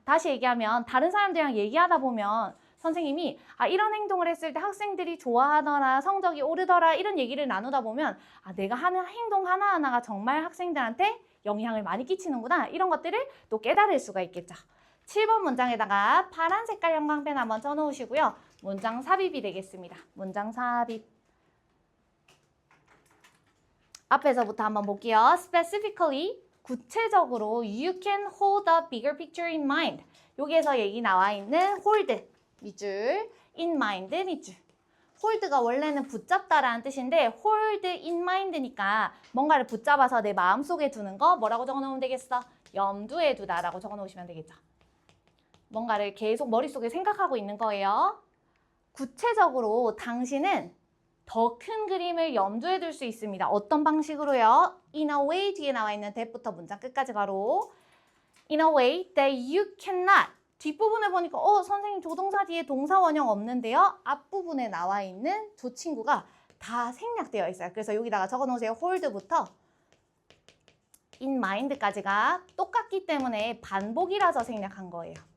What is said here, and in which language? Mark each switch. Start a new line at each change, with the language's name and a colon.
Korean: 다시 얘기하면 다른 사람들이랑 얘기하다 보면 선생님이 이런 행동을 했을 때 학생들이 좋아하더라, 성적이 오르더라 이런 얘기를 나누다 보면 내가 하는 행동 하나하나가 정말 학생들한테 영향을 많이 끼치는구나 이런 것들을 또 깨달을 수가 있겠죠. 7번 문장에다가 파란 색깔 형광펜 한번 쳐놓으시고요. 문장 삽입이 되겠습니다. 문장 삽입. 앞에서부터 한번 볼게요.
English: Specifically,
Korean: 구체적으로
English: you can hold a bigger picture in mind.
Korean: 여기에서 얘기 나와 있는 hold 밑줄, in mind 밑줄. hold가 원래는 붙잡다라는 뜻인데 hold in mind니까 뭔가를 붙잡아서 내 마음속에 두는 거 뭐라고 적어놓으면 되겠어? 염두에 두다라고 적어놓으시면 되겠죠. 뭔가를 계속 머릿속에 생각하고 있는 거예요. 구체적으로 당신은 더 큰 그림을 염두에 둘 수 있습니다. 어떤 방식으로요?
English: In a way
Korean: 뒤에 나와 있는 that부터 문장 끝까지 가로
English: In a way that you cannot.
Korean: 뒷부분에 보니까 선생님 조동사 뒤에 동사 원형 없는데요. 앞부분에 나와 있는 조 친구가 다 생략되어 있어요. 그래서 여기다가 적어놓으세요. hold부터 in mind까지가 똑같기 때문에 반복이라서 생략한 거예요.